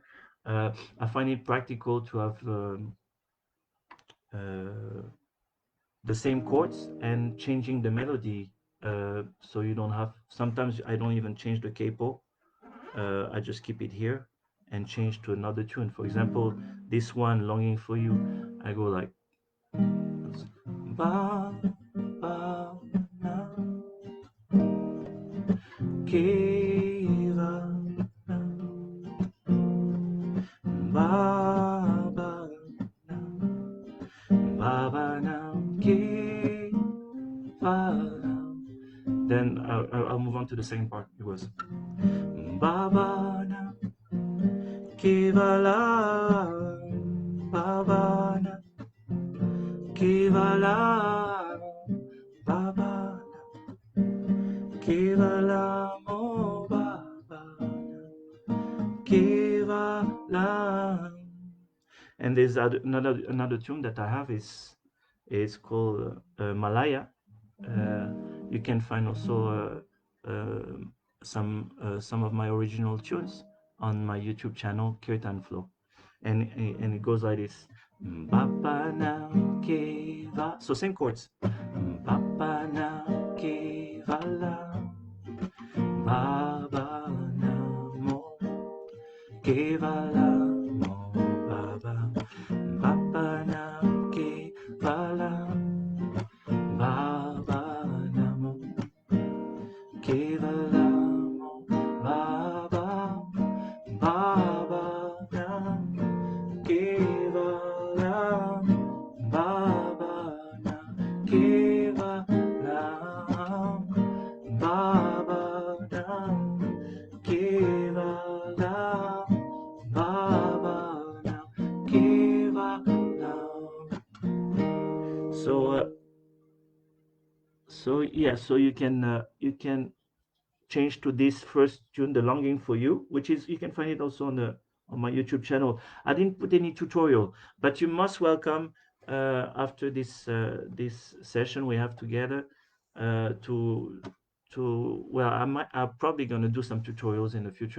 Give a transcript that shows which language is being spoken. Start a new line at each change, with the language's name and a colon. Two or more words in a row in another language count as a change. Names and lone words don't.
English: I find it practical to have uh, the same chords and changing the melody, so you don't have. Sometimes I don't even change the capo. I just keep it here and change to another tune. For example, this one, "Longing for You," I go like
Sanskrit: ba ba na ke va na
English: ba ba na ba ba na ke va na. Then I'll move on to the second part. It was
Sanskrit: ba ba na ke va la
English: ba ba na ke va la ba ba ke va la mo ba ba ke va la. And there's another tune that I have is called Malaya. Uh, you can find also some of my original tunes on my YouTube channel, Kirtan Flow, and it goes like this:
Sanskrit: Bapa na keva.
English: So same chords.
Sanskrit: Bapa na kevala, Baba na mo kevala mo Baba. Baba na kevala, Baba Namo Kevalamo Baba Baba Nam Kevalam Baba Nam Kevalam Baba Nam Kevalam Baba Nam Kevalam.
English: So yeah, so you can change to this first tune, "The Longing for You," which is, you can find it also on my YouTube channel. I didn't put any tutorial, but you must welcome, after this session we have together, to well, I'm probably gonna do some tutorials in the future.